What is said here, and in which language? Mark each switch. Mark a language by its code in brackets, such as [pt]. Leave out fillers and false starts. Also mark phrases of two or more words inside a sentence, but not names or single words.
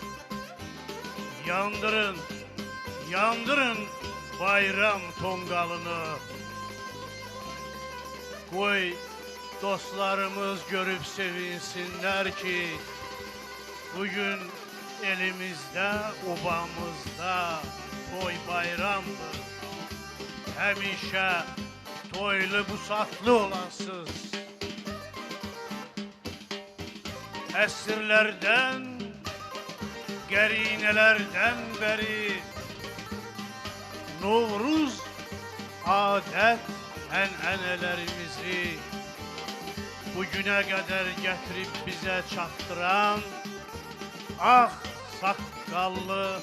[az] Yandırın, yandırın bayram tongalını. [tr] Koy dostlarımız görüp sevinsinler ki bugün elimizde, obamızda toy bayramdır. [az] Həmişə toylu busatlı olasız. Əsrlərdən, qərinələrdən bəri Novruz adət ənənələrimizi bugünə qədər gətirib bizə çatdıran ağ saqqallı